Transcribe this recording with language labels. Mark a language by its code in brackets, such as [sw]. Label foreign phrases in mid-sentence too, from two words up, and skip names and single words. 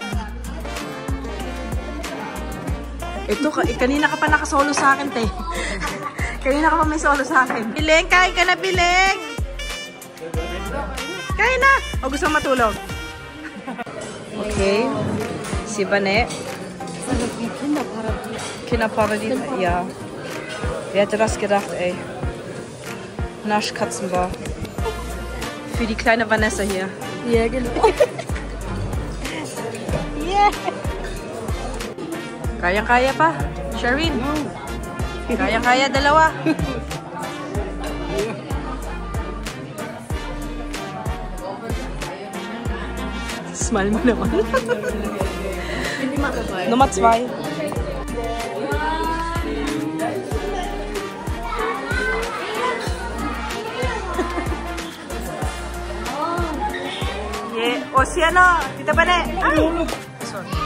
[tl] Ito, kanina ka pa nakasolo sa akin, te. Kanina ka pa may solo sa akin. Biling, kain ka na, Biling! Kain na! O gusto matulog? [de] Okay. Si Bane. Kinderparadies. Ja. Wer hätte das gedacht, ey? Naschkatzenbar. Für die kleine Vanessa hier. Ja, genau. Yeah. [tl] Kayang-kaya pa. Shareen. Kayang-kaya dalawa. Smile mo naman. Nummer 2. O si ano, Tita Bane. Ay! Sorry.